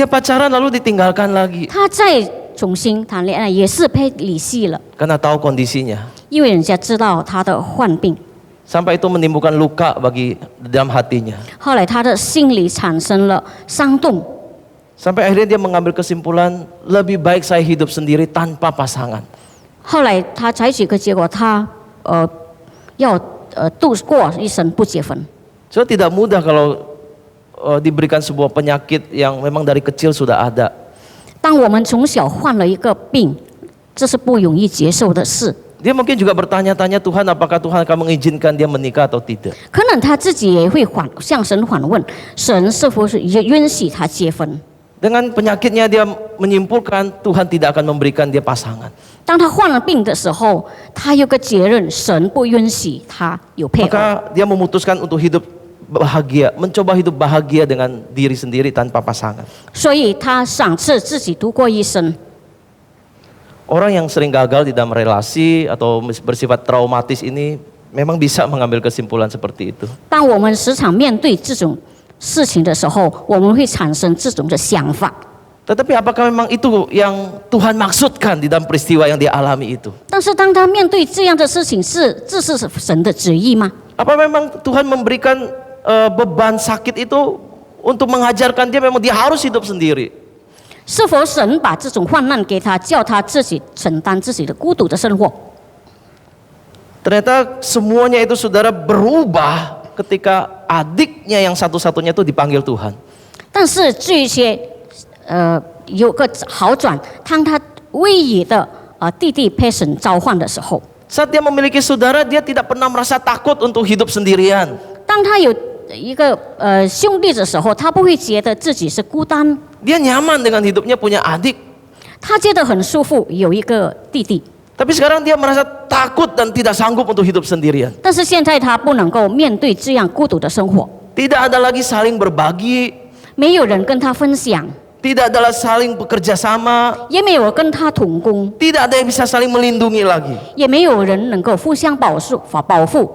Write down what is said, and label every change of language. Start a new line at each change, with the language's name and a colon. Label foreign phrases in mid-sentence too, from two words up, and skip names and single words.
Indonesian: Dia pacaran lalu ditinggalkan lagi.
Chinese: 她再重新谈恋爱，也是被离弃了，
Indonesian: Karena tahu kondisinya.
Chinese: 因为人家知道她的患病。
Indonesian: Sampai itu menimbulkan luka bagi dalam hatinya.
Chinese: 后来她的心里产生了伤痛，
Indonesian: Sampai akhirnya dia mengambil kesimpulan, lebih baik saya hidup sendiri tanpa pasangan.
Chinese: 后来她采取一个结果，她要度过一生不结婚。
Indonesian: So tidak mudah kalau diberikan sebuah penyakit yang memang dari kecil sudah ada.
Chinese: 当我们从小患了一个病，这是不容易接受的事。
Indonesian: Dia mungkin juga bertanya-tanya Tuhan, apakah Tuhan akan mengizinkan dia menikah atau tidak.
Chinese: 可能他自己也会向神反问，神是否是允许他结婚？
Indonesian: Dengan penyakitnya dia menyimpulkan Tuhan tidak akan memberikan dia pasangan.
Chinese: 当他患了病的时候，他有个结论，神不允许他有配偶，
Indonesian: Maka dia memutuskan untuk hidup bahagia, mencoba hidup bahagia dengan diri sendiri tanpa pasangan.
Chinese: 所以他赏赐自己度过一生。
Indonesian: Orang yang sering gagal di dalam relasi atau bersifat traumatis ini memang bisa mengambil kesimpulan seperti itu.
Chinese: 当我们时常面对这种事情的时候，我们会产生这种的想法。
Indonesian: Tetapi apakah memang itu yang Tuhan maksudkan di dalam peristiwa yang dia alami itu?
Chinese: 但是当他面对这样的事情，这是神的旨意吗？
Indonesian: Apa memang Tuhan memberikan beban sakit itu untuk mengajarkan dia memang dia harus hidup sendiri?
Chinese: 是否神把这种患难给他，叫他自己承担自己的孤独的生活？
Indonesian: Ternyata semuanya itu saudara berubah ketika adiknya yang satu-satunya itu dipanggil Tuhan.
Chinese: 但是这些有个好转，当他唯一的弟弟被神召唤的时候，
Indonesian: Saat dia memiliki saudara, dia tidak pernah merasa takut untuk hidup sendirian.
Chinese: 当他有一个兄弟的时候，他不会觉得自己是孤单，
Indonesian: Dia nyaman dengan hidupnya punya adik.
Chinese: 他觉得很舒服，有一个弟弟。
Indonesian: Tapi sekarang dia merasa takut dan tidak sanggup untuk hidup sendirian.
Chinese: 但是现在他不能够面对这样孤独的生活，
Indonesian: Tidak ada lagi saling berbagi,
Chinese: 没有人跟他分享，
Indonesian: tidak ada saling bekerja sama,
Chinese: 也没有跟他同工，
Indonesian: tidak ada yang bisa saling melindungi lagi.
Chinese: 也没有人能够互相保护。